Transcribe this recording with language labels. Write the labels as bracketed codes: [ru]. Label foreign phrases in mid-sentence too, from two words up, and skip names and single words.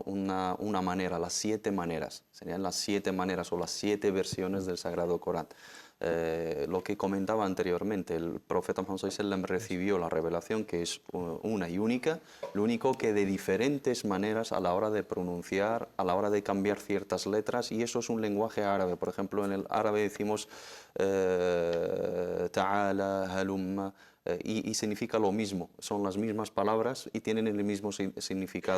[es] una manera, las 7 maneras, serían las 7 maneras o las 7 versiones del Sagrado Corán. Lo que comentaba anteriormente, el profeta Muhammad [ar] صلى الله عليه وسلم [es] recibió la revelación que es una y única, lo único que de diferentes maneras a la hora de pronunciar, a la hora de cambiar ciertas letras, y eso es un lenguaje árabe. Por ejemplo, en el árabe decimos [ar] تعال، هلم, [es] y significa lo mismo, son las mismas palabras y tienen el mismo significado.